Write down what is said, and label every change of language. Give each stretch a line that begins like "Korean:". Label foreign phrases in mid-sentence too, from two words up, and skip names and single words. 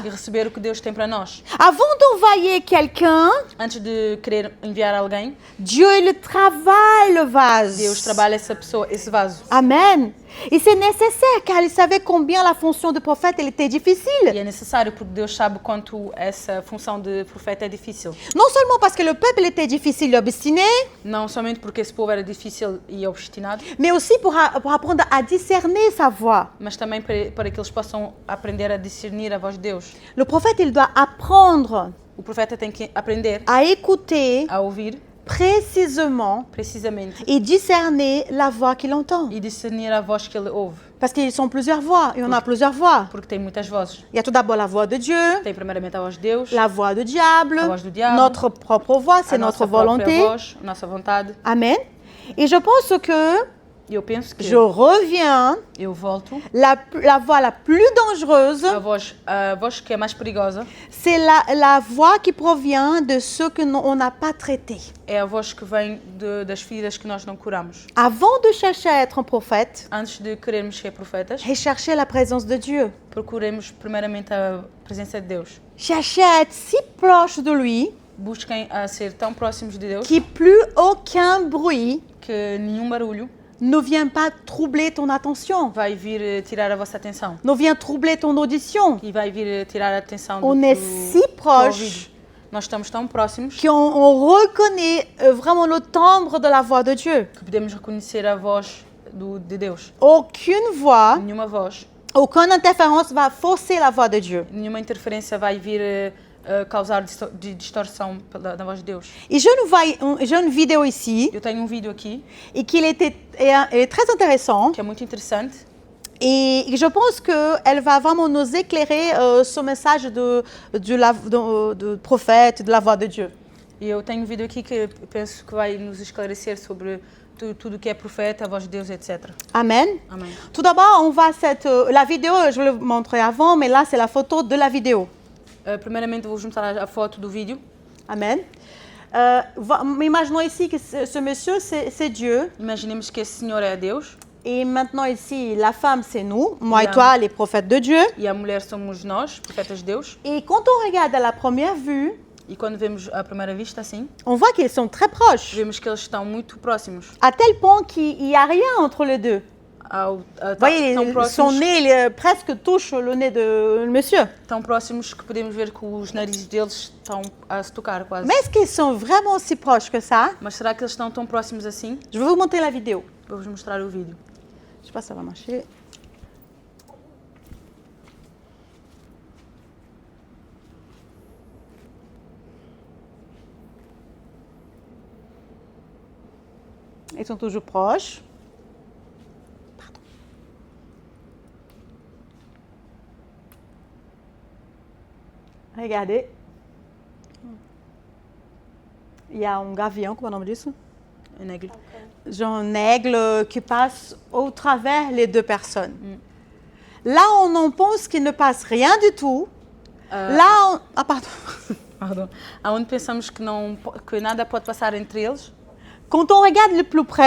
Portuguese: e receber o que Deus tem para nós.
French: Avant d'envoyer quelqu'un,
Portuguese: Antes de querer enviar alguém,
French: Dieu il travaille le vase.
Portuguese: Deus trabalha essa pessoa, esse vaso. Amen.
French: Et c'est nécessaire car il savait combien la fonction de prophète elle était difficile.
Portuguese: E é necessário porque Deus sabe quanto essa função de profeta é difícil.
French: Non seulement parce que le peuple était difficile et obstiné,
Portuguese: Não somente porque esse povo era difícil e obstinado,
French: mais aussi pour apprendre à discerner sa voix.
Portuguese: mas também para que eles possam aprender a discernir a voz de Deus.
French: Le prophète il doit apprendre
Portuguese: O profeta tem que aprender
French: à écouter
Portuguese: a ouvir
French: précisément
Portuguese: precisamente
French: et discerner la voix qu'il entend.
Portuguese: e discernir a voz que ele ouve,
French: Parce qu'ils sont plusieurs voix et on a plusieurs voix.
Portuguese: porque tem muitas vozes.
French: Il y a tout d'abord la voix de Dieu,
Portuguese: Tem primeiramente a voz de Deus,
French: la voix du diable, La voix du diable. notre propre voix, c'est
Portuguese: a
French: notre
Portuguese: nossa própria
French: volonté.
Portuguese: voz, nossa vontade.
French: Amen. Et je pense que
Portuguese: E eu penso que
French: je reviens,
Portuguese: eu volto.
French: la voie la plus dangereuse,
Portuguese: A voz que é mais perigosa
French: c'est la voie qui provient de ceux que on n'a pas traités.
Portuguese: é a voz que vem das feridas que nós não curamos.
French: Avant de chercher à être un prophète,
Portuguese: Antes de querermos ser profetas,
French: recherchez la présence de Dieu.
Portuguese: procuremos primeiramente a presença de Deus.
French: Cherchez à être si proche de lui
Portuguese: Busquem a ser tão próximos de Deus
French: que plus aucun bruit
Portuguese: que nenhum barulho
French: ne vient pas troubler ton attention,
Portuguese: vai vir tirar a vossa atenção.
French: ne vient troubler ton audition.
Portuguese: E vai vir tirar a atenção
French: On
Portuguese: do
French: est si
Portuguese: do
French: proche
Portuguese: ouvido. Nós estamos tão próximos
French: qu'on reconnaît vraiment le timbre de la voix de Dieu.
Portuguese: que podemos reconhecer a voz de Deus.
French: Aucune voix,
Portuguese: Nenhuma voz,
French: aucune interférence va fausser la voix de Dieu.
Portuguese: nenhuma interferência vai vir causar distorção da voz de Deus.
French: Et j'ai une vidéo ici
Portuguese: Eu tenho um vídeo aqui
French: et qu'il est très intéressant
Portuguese: que é muito interessante
French: et je pense qu'elle va vraiment nous éclairer ce message de prophète, de la voix de Dieu.
Portuguese: e eu tenho um vídeo aqui que penso que vai nos esclarecer sobre tudo que é profeta, a voz de Deus, etc. Amen. Amém.
French: Tout d'abord, on va la vidéo, je vais le montrer avant, mais là c'est la photo de la vidéo.
Portuguese: Primeiramente vou mostrar a foto do vídeo. Amen.
French: Imaginons ici que ce monsieur, c'est Dieu.
Portuguese: Imaginemos que esse senhor é Deus
French: Et maintenant ici, la femme, c'est nous, moi et Bien. toi, les prophètes de Dieu.
Portuguese: e a mulher somos nós, profetas de Deus.
French: Et quand on regarde à la première vue,
Portuguese: E quando vemos à primeira vista assim,
French: on voit qu'ils sont très proches,
Portuguese: vemos que eles estão muito próximos.
French: à tel point qu'il n'y a rien entre les deux. Vous Vous voyez, son nez presque touche le nez de monsieur.
Portuguese: tão próximos que podemos ver que os narizes deles estão a se tocar quase.
French: Mais est-ce qu'ils sont vraiment si proches que ça?
Portuguese: Mas será que eles estão tão próximos assim?
French: Je vais vous montrer la vidéo.
Portuguese: Vou-vos mostrar o vídeo.
French: Je sais pas si ça va marcher. Ils sont toujours proches. Pardon. Regardez. Il y a un gavillon,
Portuguese: como é o nome disso? Em aigle.
French: Genre un aigle qui passe au travers les deux personnes. Là, on en pense qu'il ne passe rien du tout. Là, ah pardon. Pardon.
Portuguese: Aonde pensamos que nada pode passar entre eles,
French: Quand on regarde de plus près,